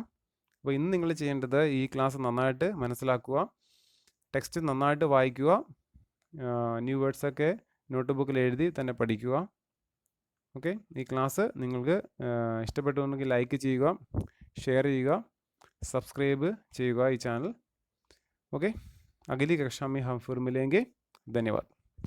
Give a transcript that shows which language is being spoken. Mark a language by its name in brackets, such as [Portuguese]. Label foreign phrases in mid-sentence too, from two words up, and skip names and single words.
[Malayalam] അപ്പോൾ ഇന്ന് നിങ്ങൾ ചെയ്യേണ്ടത് ഈ ക്ലാസ് നന്നായിട്ട് മനസ്സിലാക്കുക, ടെക്സ്റ്റ് നന്നായിട്ട് വായിക്കുക, ന്യൂ വേർഡ്സൊക്കെ നോട്ട് ബുക്കിൽ എഴുതി തന്നെ പഠിക്കുക. ഓക്കെ, ഈ ക്ലാസ് നിങ്ങൾക്ക് ഇഷ്ടപ്പെട്ടുണ്ടെങ്കിൽ ലൈക്ക് ചെയ്യുക, ഷെയർ ചെയ്യുക, സബ്സ്ക്രൈബ് ചെയ്യുക ഈ ചാനൽ. [Hindi] ओके, अगली कक्षा में हम फिर मिलेंगे. धन्यवाद.